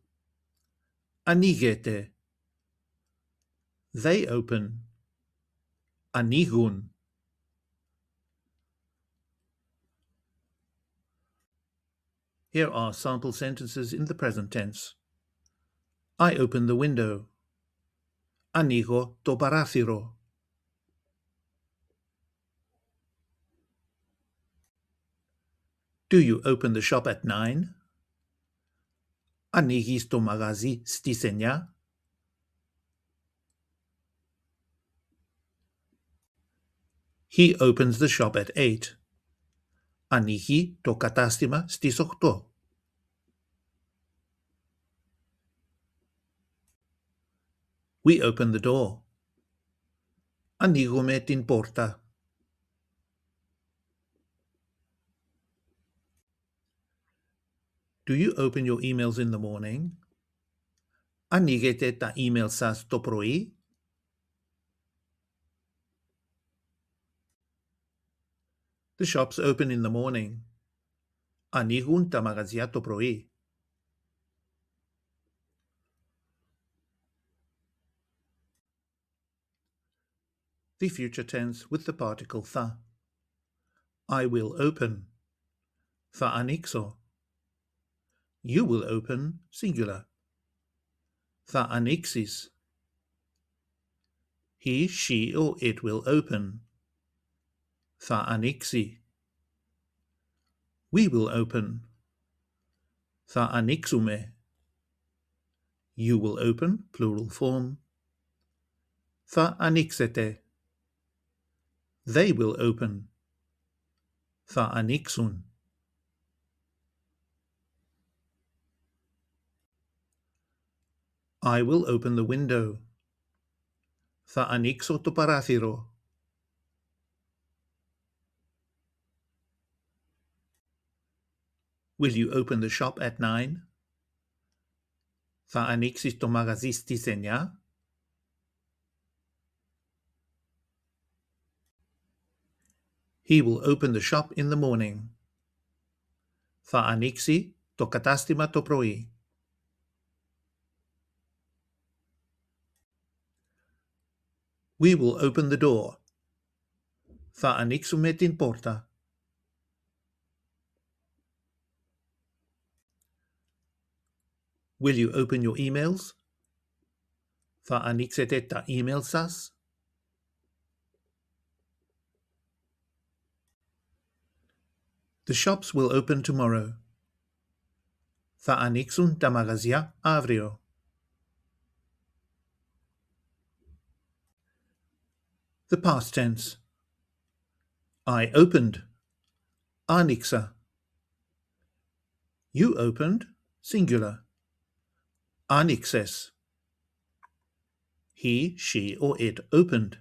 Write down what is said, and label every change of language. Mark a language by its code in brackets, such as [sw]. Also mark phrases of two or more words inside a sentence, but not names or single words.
[en] ανοίγετε. They open. [el] ανοίγουν. [en] Here are sample sentences in the present tense. I open the window. [el] ανοίγω το παράθυρο. [en] Do you open the shop at 9? [el] ανοίγεις το μαγαζί στις 9? [en] He opens the shop at 8. [el] ανοίγει το κατάστημα στις 8. [en] We open the door. [el] ανοίγουμε την πόρτα. [en] Do you open your emails in the morning? [el] ανοίγετε τα email σας το πρωί? [en] The shops open in the morning. [el] ανοίγουν τα μαγαζιά το πρωί. [en] The future tense with the particle θα. I will open. [el] Θα ανοίξω. [en] You will open, singular. [el] Θα ανοίξεις. [en] He, she, or it will open. [el] Θα ανοίξει. [en] We will open. [el] Θα ανοίξουμε. [en] You will open, plural form. [el] Θα ανοίξετε. [en] They will open. [el] Θα ανοίξουν. [en] I will open the window. [el] Θα ανοίξω το παράθυρο. [en] Will you open the shop at 9? [el] Θα ανοίξεις το μαγαζί στις 9? [en] He will open the shop in the morning. [el] Θα ανοίξει το κατάστημα το πρωί. [en] We will open the door. [el] Θα ανοίξουμε την πόρτα. [en] Will you open your emails? [el] Θα ανοίξετε τα email σας? [en] The shops will open tomorrow. [el] Θα ανοίξουν τα μαγαζιά αύριο. [en] The past tense. I opened. άνοιξα. You opened, singular. άνοιξες. He, she, or it opened.